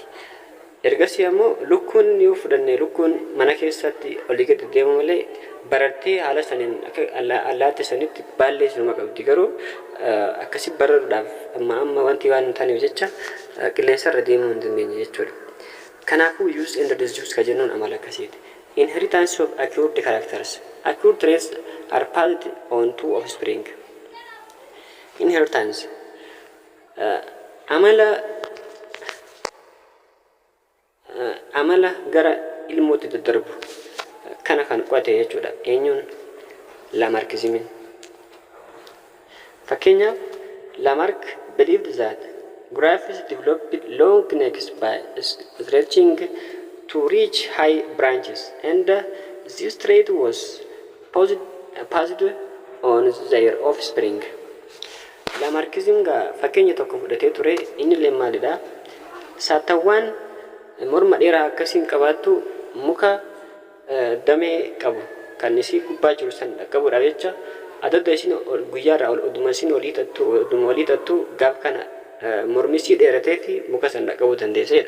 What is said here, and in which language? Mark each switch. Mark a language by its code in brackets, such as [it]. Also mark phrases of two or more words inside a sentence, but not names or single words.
[om] Ergasii ammoo lukkuun yoo fudhanne lukkuun mana keessatti olii gadi deemu malee barartee haala saniin akka allaattii sanitti baallee sinuma qabdi. Garuu akkasii bararuudhaaf amma wanti waan hin taaneef jecha qilleensarra deemuu hin dandeenye jechuudha. Kanaafuu [en] use and disuse [om] ka jennuun amala akkasiiti. [en] Inheritance of acquired characters. Acquired traits are passed on to offspring. [om] Inheritance amala gara ilmootti daddarbu kana kan qo'ate jechuudha. Eenyuun? Lamarckismiin. [en] Fakkeenyaaf Lamarck believed that grapes developed long necks by stretching to reach high branches, and this trait was passed on their offspring. [om] Lamarckism gaa fakkeenya tokko fudhatee ture. Inni illee maalidha? Saatawwan morma dheeraa akkasiin qabaattu muka damee qabu kan isii gubbaa jiru san qabuudhaaf jecha adda isin guyyaarraa oduma isin olii tattu gaaf kana mormi isii dheeratee fi muka san qabuu dandeesseedha.